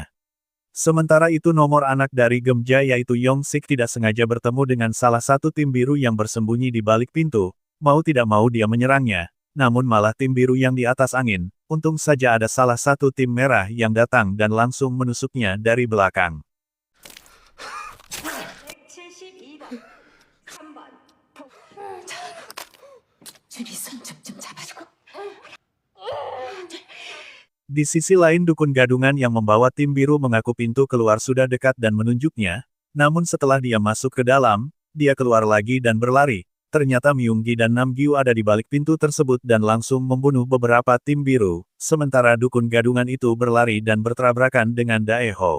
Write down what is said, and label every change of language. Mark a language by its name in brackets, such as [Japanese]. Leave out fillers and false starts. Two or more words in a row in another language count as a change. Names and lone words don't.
[Indonesian] Sementara itu nomor anak dari Gemja yaitu Yong-sik tidak sengaja bertemu dengan salah satu tim biru yang bersembunyi di balik pintu. Mau tidak mau dia menyerangnya, namun malah tim biru yang di atas angin. Untung saja ada salah satu tim merah yang datang dan langsung menusuknya dari belakang. [Korean] 줄이 손 좀 잡아주고. [Indonesian] Di sisi lain dukun gadungan yang membawa tim biru mengaku pintu keluar sudah dekat dan menunjuknya, namun setelah dia masuk ke dalam, dia keluar lagi dan berlari. Ternyata Myunggi dan Namgyu ada di balik pintu tersebut dan langsung membunuh beberapa tim biru, sementara dukun gadungan itu berlari dan bertabrakan dengan Daeho.